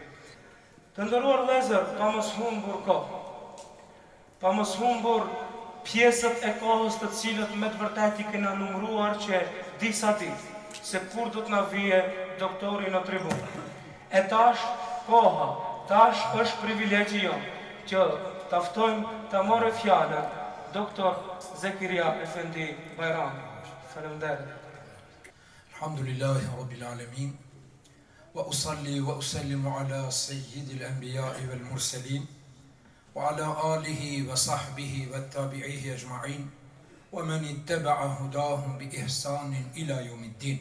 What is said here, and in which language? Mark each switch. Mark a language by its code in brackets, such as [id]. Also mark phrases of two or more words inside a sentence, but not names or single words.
[sq] Të nderuar vëllezër, pa mos humbur kohë, pa mos humbur pjesët e kohës të cilët me të vërtet i kena numëruar që disa ditë, se kur do të na vije doktori në tribunë. E tash koha, tash është privilegji jonë që taftojmë të marrë fjallën doktor Zekiria Efendi Bajrami. Faleminderit. [ar] الحمد لله رب العالمين. وأصلي وأسلم على سيد الأنبياء والمرسلين وعلى آله وصحبه وتابعيه أجمعين. ومن اتبع هداهم بإحسان إلى يوم الدين.